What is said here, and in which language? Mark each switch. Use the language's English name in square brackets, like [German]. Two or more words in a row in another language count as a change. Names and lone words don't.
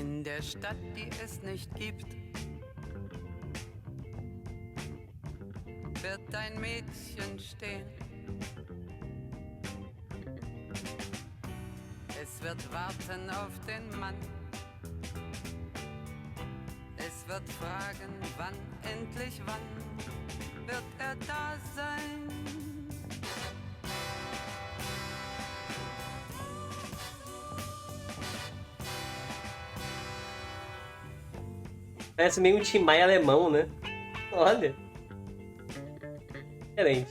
[German] der Stadt, die es nicht gibt, wird ein Mädchen stehen. Es wird warten auf den Mann. Es wird fragen, wann, endlich wann, wird er da sein? [Portuguese] Parece meio um Tim Maia alemão, né? Olha. Diferente.